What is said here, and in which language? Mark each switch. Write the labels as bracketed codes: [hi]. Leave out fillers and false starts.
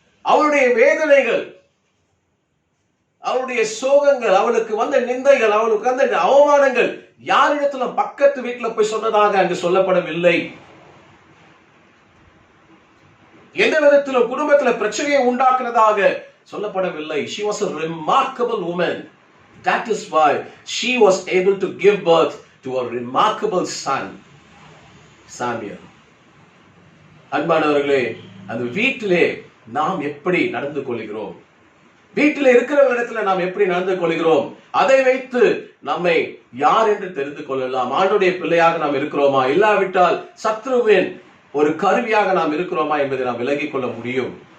[ta] அவளுடைய வேதனைகள், அவளுடைய சோகங்கள், அவளுக்கு வந்த நிந்தைகள், அவளுக்கு வந்த அவமானங்கள் யாரிடத்திலும் பக்கத்து வீட்டில் போய் சொன்னதாக அங்கு சொல்லப்படவில்லை. எந்த விதத்திலும் குடும்பத்தில் பிரச்சனையை உண்டாக்குனதாக சொல்லப்படவில்லை. [en] She was a remarkable woman. That is why she was able to give birth to a remarkable son, Samuel. [ta] அன்பானவர்களே, அந்த வீட்டிலே நாம் எப்படி நடந்து கொள்கிறோம், வீட்டில் இருக்கிறவர்களிடத்துல நாம் எப்படி நடந்து கொள்கிறோம், அதை வைத்து நம்மை யார் என்று தெரிந்து கொள்ளலாம். ஆண்டுடைய பிள்ளையாக நாம் இருக்கிறோமா, இல்லாவிட்டால் சத்ருவின் ஒரு கருவியாக நாம் இருக்கிறோமா என்பதை நாம் விலகிக் கொள்ள முடியும்.